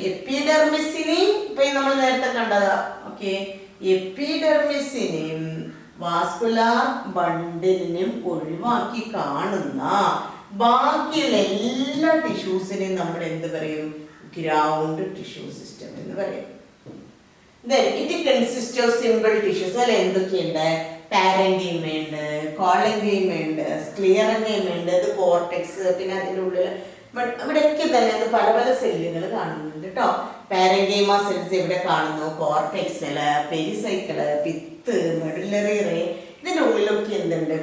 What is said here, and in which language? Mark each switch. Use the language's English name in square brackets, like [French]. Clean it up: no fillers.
[Malayalam] എപ്പിഡെർമിസിനെയും ഇപ്പൊ നമ്മൾ നേരത്തെ കണ്ടതാ. ഓക്കെ, എപ്പിഡെർമിസിനെയും വാസ്കുലാർ ബണ്ടിലിനെയും ഒഴിവാക്കി കാണുന്ന ബാക്കിയുള്ള എല്ലാ ടിഷ്യൂസിനെയും നമ്മൾ എന്ത് പറയും? ഗ്രൗണ്ട് ടിഷ്യൂ സിസ്റ്റം എന്ന് പറയും. [English] Then it consists of simple tissues. [Malayalam] അതിൽ എന്തൊക്കെയുണ്ട്? പാരൻകീമ ഉണ്ട്, കോളൻകീമ ഉണ്ട്, സ്ക്ലിയറൻകീമ ഉണ്ട്, ഇത് കോർട്ടെക്സ്, പിന്നെ അതിൻ്റെ ഉള്ളിൽ ഇവിടെയൊക്കെ തന്നെ അത് പല പല സെല്ലുകൾ കാണുന്നുണ്ട് കേട്ടോ. പാരങ്കൈമ സെൽസ് ഇവിടെ കാണുന്നു, കോർട്ടെക്സില്, പെരിസൈക്കിള്, പിത്ത്, മെഡുലറി റേ, ഇതിന്റെ ഉള്ളിലൊക്കെ എന്തുണ്ട്?